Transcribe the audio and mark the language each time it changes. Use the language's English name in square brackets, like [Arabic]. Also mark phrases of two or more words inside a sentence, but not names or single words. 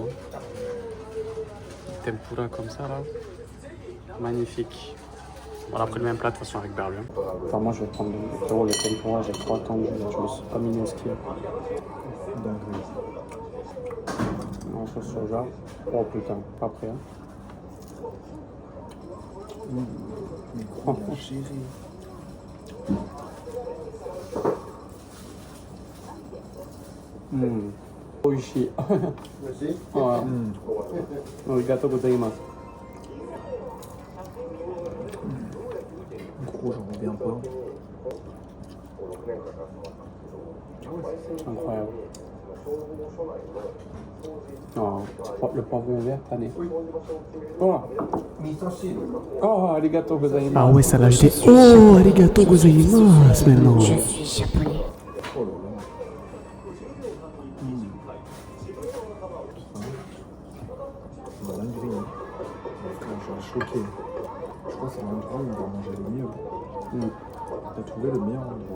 [French] Hein. Tempura comme ça là. Magnifique. On a pris le même plat de toute façon avec Berlu. Enfin moi je vais prendre le tempura, j'ai trop attendu, je me suis pas mis au ski. Non, sauce soja. Oh putain, pas prêt hein. Oishi. [Japanese] ありがとうございます. [French] Gros, j'en reviens pas. Incroyable. Oh, le poivron vert, tanné. [Japanese] Oh, ありがとうございます. [French] Ah ouais, ça l'a jeté. [Japanese] Oh, ありがとうございます maintenant. [French] Je suis japonais. Oh là là. C'est une dinguerie. Hein. Je suis choqué. Je crois que c'est l'endroit où on va manger le mieux. T'as trouvé le meilleur endroit.